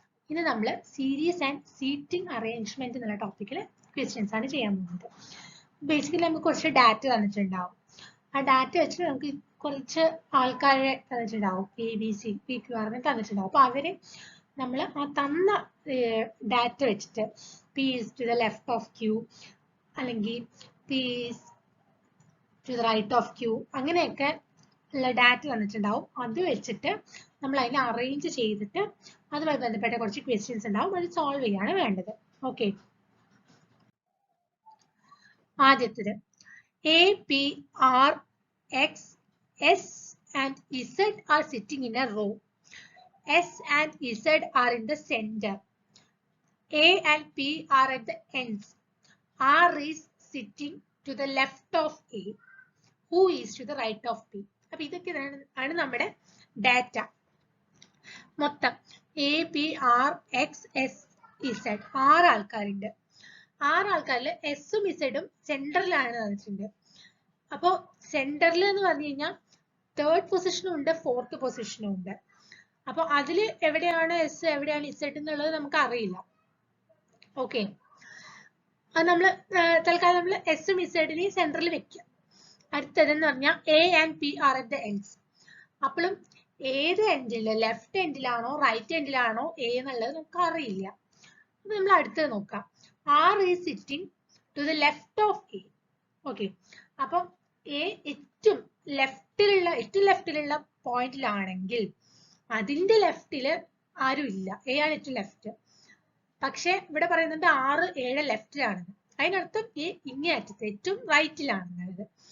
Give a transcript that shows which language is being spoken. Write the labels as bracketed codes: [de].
[ml] ഇന്ന് നമ്മൾ series and seating arrangement എന്നുള്ള ടോപ്പിക്കിൽ ക്വസ്റ്റ്യൻസ് ആണ് ചെയ്യാൻ പോകുന്നത്. ബേസിക്കലി നമുക്ക് കുറച്ച് ഡാറ്റ തന്നിട്ടുണ്ടാവും. ആ ഡാറ്റ വെച്ചിട്ട് നമുക്ക് കുറച്ച് ആൾക്കാരെ തന്നിട്ടുണ്ടാവും, ABC, PQR തന്നിട്ടുണ്ടാവും. അപ്പോൾ അവരെ നമ്മൾ ആ തന്ന ഡാറ്റ വെച്ചിട്ട് [en] P is to the left of Q [ml] അല്ലെങ്കിൽ [en] P is to the right of Q [ml] അങ്ങനെയൊക്കെ ഉള്ള ഡാറ്റ തന്നിട്ടുണ്ടാവും. അത് വെച്ചിട്ട് നമ്മൾ അതിനെ അറേഞ്ച് ചെയ്തിട്ട് അതുമായി ബന്ധപ്പെട്ട കുറച്ച് ക്വസ്റ്റ്യൻസ് ഉണ്ടാവും, അത് സോൾവ് ചെയ്യാണ് വേണ്ടത്. ഓക്കെ, ആദ്യത്തേത് [en] A, P, R, X, S and Z are sitting in a row. S and Z are in the center. A and P are at the ends. R is sitting to the left of A. Who is to the right of P? [ml] അപ്പോൾ ഇതൊക്കെയാണ് നമ്മുടെ data. മൊത്തം A, P, R, X, S, Z 6 ആൾക്കാരുണ്ട്. 6 ആൾക്കാരിൽ എസും ഇസഡും സെന്ററിലാണ് തന്നിട്ടുണ്ട്. അപ്പോൾ സെന്ററിൽ എന്ന് പറഞ്ഞു കഴിഞ്ഞാൽ 3rd പൊസിഷനും ഉണ്ട്, 4th പൊസിഷനും ഉണ്ട്. അപ്പോൾ അതിൽ എവിടെയാണ് എസ് എവിടെയാണ് ഇസഡ് എന്നുള്ളത് നമുക്ക് അറിയില്ല. ഓക്കെ, അത് നമ്മൾ തൽക്കാലം നമ്മൾ എസും ഇസഡിനെയും സെന്ററിൽ വെക്കുക. അടുത്തതെന്ന് പറഞ്ഞാൽ [en] A and P are at the ends. [ml] അപ്പോഴും ഏത് എൻഡില്, ലെഫ്റ്റ് എൻഡിലാണോ റൈറ്റ് എൻഡിലാണോ A എന്നുള്ളത് നമുക്ക് അറിയില്ല. അപ്പൊ നമ്മൾ അടുത്തത് നോക്കാം. [en] R is sitting to the left of A. [ml] Okay, അപ്പം A ഏറ്റവും ലെഫ്റ്റിലുള്ള പോയിന്റിലാണെങ്കിൽ അതിന്റെ ലെഫ്റ്റില് ആരും ഇല്ല, A ആണ് ഏറ്റവും ലെഫ്റ്റ്. പക്ഷെ ഇവിടെ പറയുന്നത് 6, 7 ലെഫ്റ്റിലാണ്. അതിനർത്ഥം A ഇങ്ങേ അറ്റത്ത് ഏറ്റവും റൈറ്റിലാണെന്നുള്ളത്.